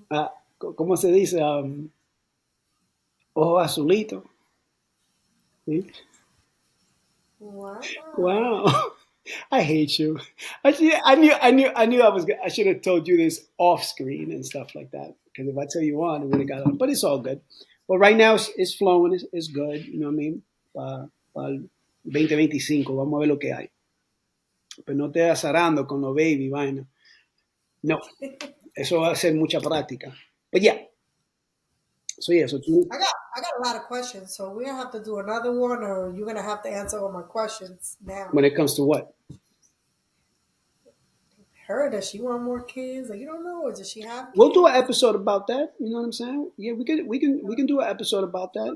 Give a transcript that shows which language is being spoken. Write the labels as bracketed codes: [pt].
[es] Ah, ¿cómo se dice? Ojo azulito. ¿Sí? [en] wow. Wow. I hate you. Actually, I knew I should have told you this off screen and stuff like that. Because if I tell you on, it would have got on. But it's all good. But right now it's flowing, it's good, you know what I mean? [es] Pa el 2025, vamos a ver lo que hay. Pero no te azarando con los baby, vaina. No, eso va a ser mucha práctica. [en] But yeah, so yeah, so tú, I got a lot of questions, so we're gonna have to do another one, or you're gonna have to answer all my questions now. when it comes to what? Her, does she want more kids? Like, you don't know, or does she have We'll do an kids? episode about that. You know what I'm saying? Yeah, we can do an episode about that.